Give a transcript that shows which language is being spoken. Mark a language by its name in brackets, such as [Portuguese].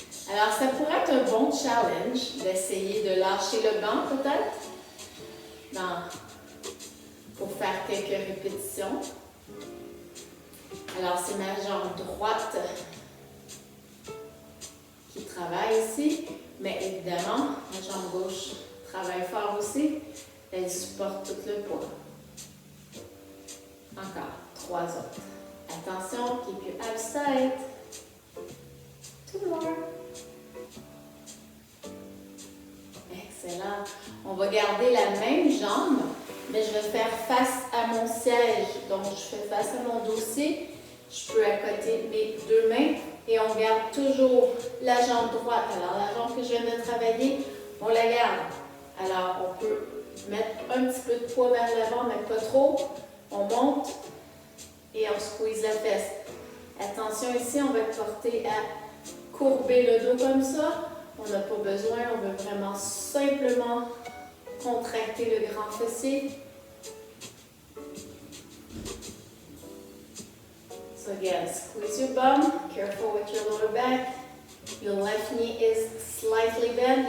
[French] Alors, ça pourrait être un bon challenge d'essayer de lâcher le banc peut-être pour faire quelques répétitions. Alors, c'est ma jambe droite qui travaille ici, mais évidemment, ma jambe gauche travaille fort aussi. Elle supporte tout le poids. Encore, 3 autres. [English] Attention, keep your abs tight. 2 more. Excellent. [French] On va garder la même jambe, mais je vais faire face à mon siège. Donc, je fais face à mon dossier. Je peux accoter mes 2 mains et on garde toujours la jambe droite. Alors, la jambe que je viens de travailler, on la garde. Alors, on peut mettre un petit peu de poids vers l'avant, mais pas trop. On monte et on squeeze la fesse. Attention ici, on va être porté à courber le dos comme ça. On n'a pas besoin, on veut vraiment simplement contracter le grand fessier. [English] So again, squeeze your bum, careful with your lower back. Your left knee is slightly bent.